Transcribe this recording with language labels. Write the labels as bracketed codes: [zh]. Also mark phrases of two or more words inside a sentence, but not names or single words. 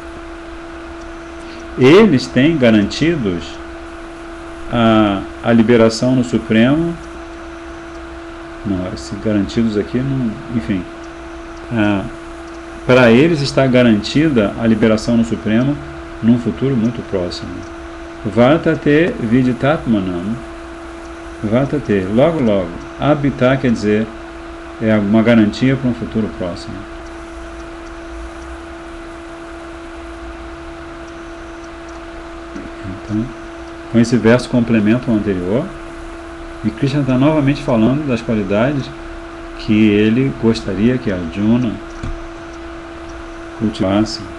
[pt] Eles têm garantidos a liberação no Supremo. Não, esses garantidos aqui, enfim. Para eles está garantida a liberação no Supremo num futuro muito próximo. [sa] वर्तते विदितात्मानम्। वर्तते, [pt] logo. Habitar quer dizer é uma garantia para um futuro próximo. Então, Então esse verso complementa o anterior, e Krishna está novamente falando das qualidades que ele gostaria que Arjuna cultivasse.